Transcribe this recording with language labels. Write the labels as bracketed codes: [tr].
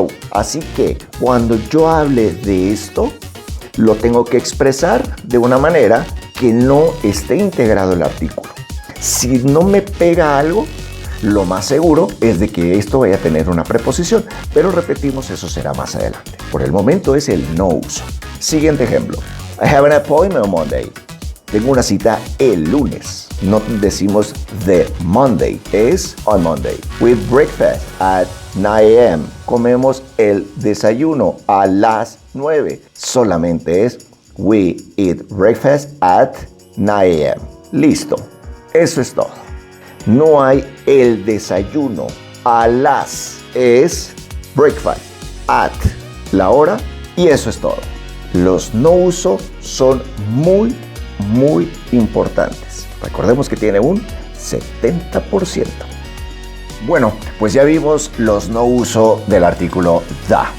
[es] Así que cuando yo hable de esto, lo tengo que expresar de una manera que no esté integrado el artículo. Si no me pega algo, lo más seguro es de que esto vaya a tener una preposición, pero repetimos, eso será más adelante. Por el momento es el no uso. Siguiente ejemplo. [en] I have an appointment on Monday. [es] Tengo una cita el lunes. No decimos [en] the Monday, [es] es [en] on Monday. We breakfast at 9 a.m. [es] Comemos el desayuno a las 9. Solamente es [en] we eat breakfast at 9 a.m. [es] Listo. Eso es todo. No hay el desayuno a las, es [en] breakfast at [es] la hora y eso es todo. Los no uso son muy importantes. Recordemos que tiene un 70%. Bueno, pues ya vimos los no uso del artículo the.